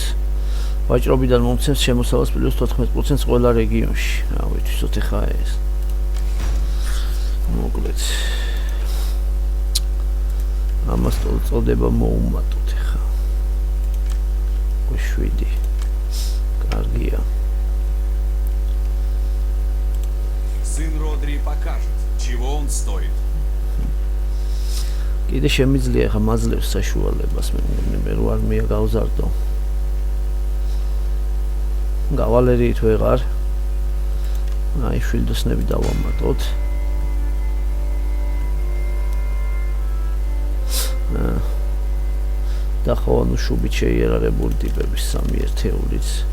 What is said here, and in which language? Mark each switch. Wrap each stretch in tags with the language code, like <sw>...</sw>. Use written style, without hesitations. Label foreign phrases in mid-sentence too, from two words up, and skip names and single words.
<ka>ვაჭრობიდან მომცემს შემოსავალს პლუს 14% ყველა რეგიონში. რა ვიცით ეხა ეს. მოკლედ. ამას წოდება მოუმატოთ ეხა. 7. კარგია.</ka> <ru>Сын Родри покажет, чего он стоит.</ru> <ka>კიდე შემიძლია ხა მაძლევს საშუალებას მე რო არმია გავზარდო. გავალერიით ვეღარ. აი შვილდოსნები დავამატოთ. და ხო ანუ შუბით შეიარაღებული ტიპების 3 ერთეულიც.</ka>